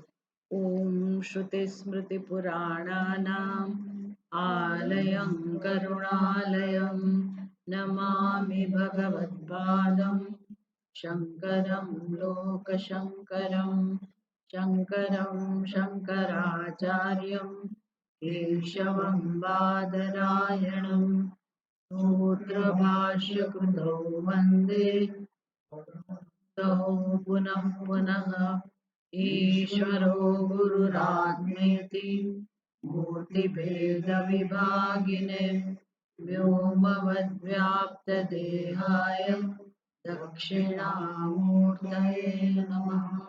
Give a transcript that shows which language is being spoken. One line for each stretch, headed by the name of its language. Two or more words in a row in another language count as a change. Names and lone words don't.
Sanskrit: ओम श्रुति स्मृति पुराणानाम आलयं करुणालयं नमामि भगवत्पादं शंकरं लोकशंकरं शंकरं शंकराचार्यं केशवं बादरायणं सूत्रभाष्यकृतौ वन्दे पुनः पुनः ईश्वरो गुरुरात्मेति मूर्तिभेदविभागिने व्योमवद्व्याप्तदेहाय दक्षिणामूर्तये नमः।